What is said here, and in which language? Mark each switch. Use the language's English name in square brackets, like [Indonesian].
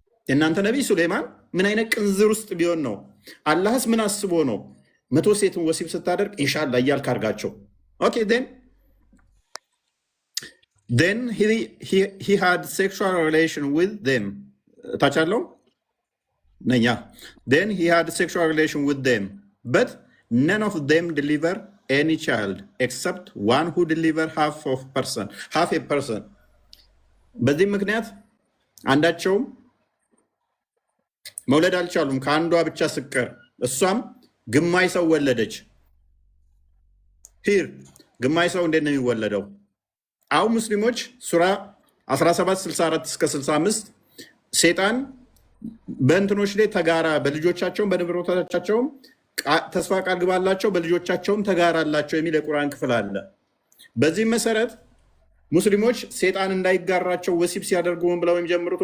[Amharic] የእናንተ ነቢይ ሱሌማን ምን አይነት ቅንዝር ውስጥ ቢሆን ነው? አላህስ ምን አስቦ ነው 100 ሴትን ወሲብ ስታደርግ ኢንሻላ እያልክ አድርጋቸው። ኦኬ [English] then he had sexual relation with them. [Amharic] ታች አለው ነኛ [English] then he had sexual relation with them but none of them deliver any child except one who deliver half a person. [Amharic] በዚህ ምክንያት አንዳቸውም መውለድ አልቻሉም ከአንዷ ብቻ ስቀር፣ እሷም ግማሽ ሰው ወለደች። ሂር ግማሽ ሰው እንዴት ነው የሚወለደው? አሁን ሙስሊሞች ሱራ 1764-65 ሴጣን በእንትኖች ላይ ተጋራ፣ በልጆቻቸውም በንብረቶቻቸውም ተስፋ ቃል ግባላቸው፣ በልጆቻቸውም ተጋራላቸው የሚል የቁርአን ክፍል አለ። በዚህም መሰረት ሙስሊሞች ሴጣን እንዳይጋራቸው ወሲብ ሲያደርጉ ምን ብለው የሚጀምሩት?